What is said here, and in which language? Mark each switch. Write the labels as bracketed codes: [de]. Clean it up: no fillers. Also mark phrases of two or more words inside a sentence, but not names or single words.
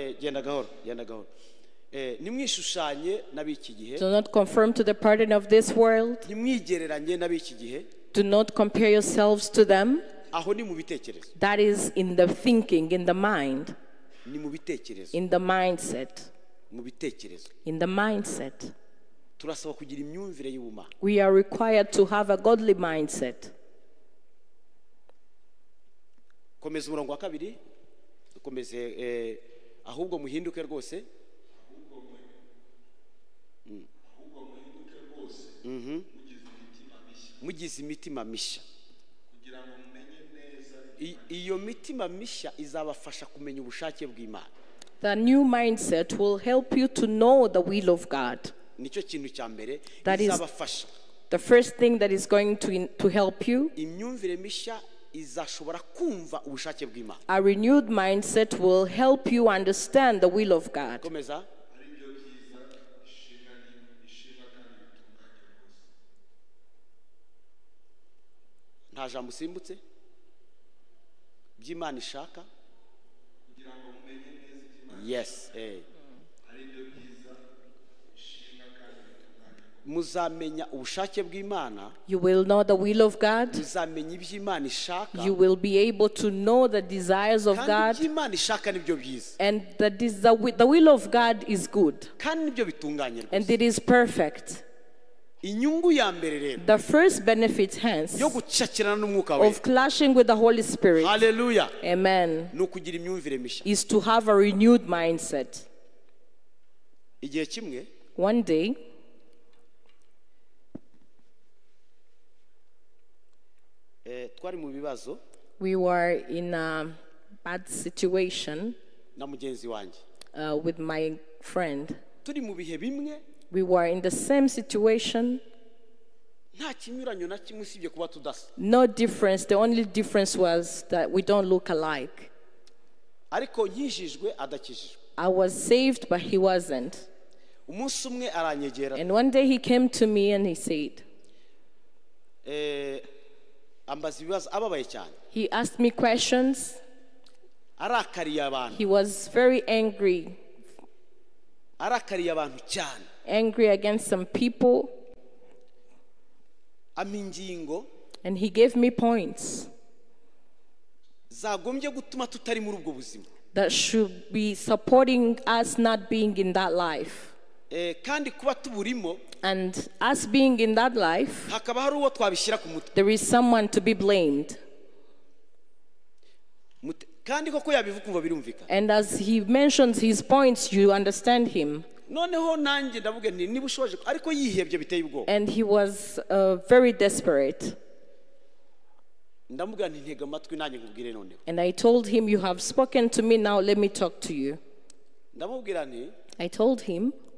[rw] genda gahoro nimwishushanye n'abiki gihe [en] Do not conform to the pattern of this world. [rw] nimwigereranye n'abiki gihe [en] Do not compare yourselves to them. [rw] aho ni mu bitekerezo [en] That is in the thinking, in the mind, [rw] ni mu bitekerezo [en] in the mindset, [rw] mu bitekerezo [en] in the mindset. [rw] turasaba kugira imyumvire y'ubumana [en] We are required to have a godly mindset. [rw] komeza umurongo wa kabiri dukomeze ahubwo muhinduke rwose mugize imitima mishya iyo mitima mishya izabafasha kumenya ubushake bw'Imana. [en] The new mindset will help you to know the will of God. [rw] nicyo kintu cya mbere [en] That is [rw] izabafasha [en] the first thing that is going to help you. [rw] imyumvire mishya izashobora kumva ubushake bw'Imana. [en] A renewed mindset will help you understand the will of God. [rw] komeza nta jambo usimbutse by'Imana ishaka yes muzamenya ubushake bw'Imana. [en] You will know the will of God. [rw] muzamenya iby'Imana ishaka [en] You will be able to know the desires of [rw] kandi [en] God. [rw] iby'Imana ishaka nibyo byiza [en] And the will of God is good. [rw] kandi nibyo bitunganye [en] And [rw] rwose. [en] it is perfect. [rw] inyungu ya mbere rero [en] The first benefit, hence, [rw] yo gucakirana n'umwuka wera [en] of clashing with the Holy Spirit, [rw] haleluya [en] amen, [rw] ni ukugira imyumvire mishya. [en] is to have a renewed mindset. [rw] igihe kimwe [en] One day, [rw] twari mu bibazo [en] we were in a bad situation [rw] na mugenzi wanjye [en] with my friend. [rw] turi mu bihe bimwe [en] We were in the same situation, [rw] nta kinyuranyo na kimwe usibye kuba tudasa [en] no difference. The only difference was that we don't look alike. [rw] ariko nkijijwe adakijijwe. [en] I was saved, but he wasn't. [rw] umunsi umwe aranyegera [en] And one day he came to me and he said, [rw] ambaza ibibazo ababaye cyane [en] he asked me questions. [rw] arakariye abantu [en] He was very angry [rw] cyane [en] against some people, [rw] ampa ingingo [en] and he gave me points [rw] zagombye gutuma tutari muri ubwo buzima [en] that should be supporting us not being in that life. [rw] kandi kuba tuburimo [en] And us being in that life, [rw] hakaba hari uwo twabishyira ku mutwe [en] there is someone to be blamed. [rw] kandi koko yabivuga kumva birumvikana. [en] And as he mentions his points, you understand him. [rw] noneho nanjye ndavuga nti niba ushoje ariko yihebye biteye ubwoba. [en] And he was very desperate. [rw] ndamubwira nti ntega amatwi nanjye nkubwire noneho. [en] And I told him, you have spoken to me, now let me talk to you. [rw] ndamubwira nti [en] I told him,